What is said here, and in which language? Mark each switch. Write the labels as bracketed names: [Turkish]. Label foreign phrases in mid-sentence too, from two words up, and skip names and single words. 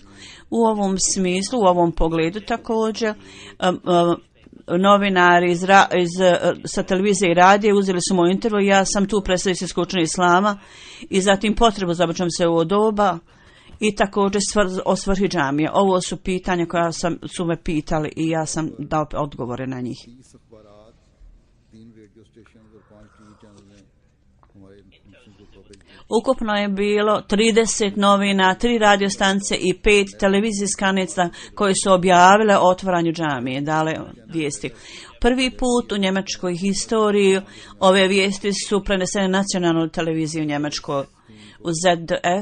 [Bosnian] U ovom smislu, u ovom pogledu također, novinari sa televizije i radije uzeli su moj intervju. Ja sam tu predstavio Islamsko učenje islama i zatim potrebu za obraćam se u doba i također o svrhi džamije. Ovo su pitanja koja su me pitali i ja sam dao odgovore na njih. [Urdu] 30 اخبارات، 3 ریڈیو اسٹیشن اور 5 ٹی وی چینل نے ہمارے مشن کو کوریج کیا. [Bosnian] Ukupno je bilo 30 novina, 3 radiostance i 5 televizijskih stanica koje su objavile o otvaranju džamije, dale vijesti. Prvi put u njemačkoj historiji ove vijesti su prenesene na nacionalnu televiziju u Njemačkoj, u ZDF.